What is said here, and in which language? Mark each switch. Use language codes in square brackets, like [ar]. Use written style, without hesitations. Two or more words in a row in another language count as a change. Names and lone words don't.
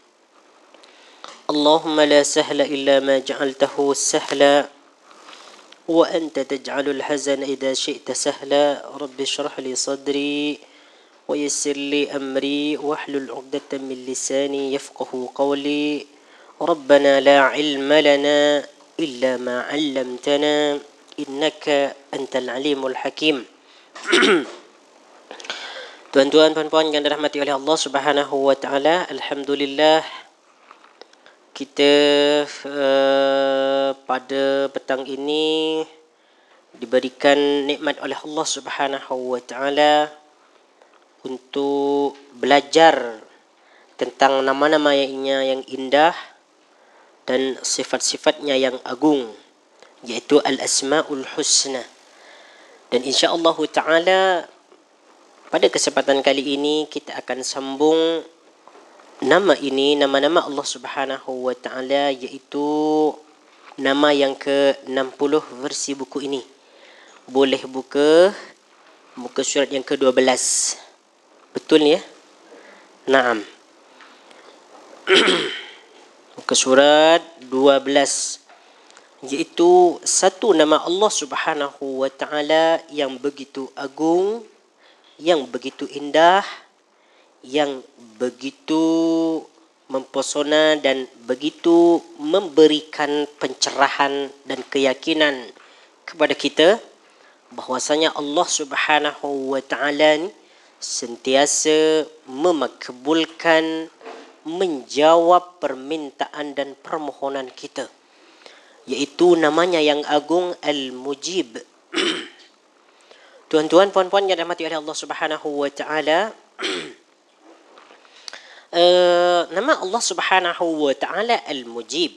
[ar] اللهم لا سهل إلا ما جعلته سهلا وأنت تجعل الحزن إذا شئت سهلا. رب اشرح لي صدري ويسر لي أمري واحلل عقدة من لساني يفقه قولي. ربنا لا علم لنا إلا ما علمتنا إنك أنت العليم الحكيم. [ms] Tuan-tuan, puan-puan yang dirahmati oleh Allah [ar] سبحانه وتعالى, [ms] alhamdulillah kita pada petang ini diberikan nikmat oleh Allah [ar] سبحانه وتعالى [ms] untuk belajar tentang nama-namanya yang indah dan sifat-sifatnya yang agung, yaitu Al-Asmaul Husna. Dan [ar] إن شاء الله تعالى [ms] pada kesempatan kali ini kita akan sambung nama-nama Allah [ar] سبحانه وتعالى, [ms] iaitu nama yang ke-60 versi buku ini. Boleh buka muka surat yang ke-12. Betul ya? Naam. Muka surat 12, iaitu satu nama Allah [ar] سبحانه وتعالى [ms] yang begitu agung, yang begitu indah, yang begitu mempesona dan begitu memberikan pencerahan dan keyakinan kepada kita bahwasanya Allah [ar] سبحانه وتعالى [ms] sentiasa memakbulkan, menjawab permintaan dan permohonan kita, yaitu namanya yang agung Al-Mujib. Tuan-tuan, puan-puan yang dirahmati oleh Allah [ar] سبحانه وتعالى, [ms] nama Allah [ar] سبحانه وتعالى [ms] Al-Mujib.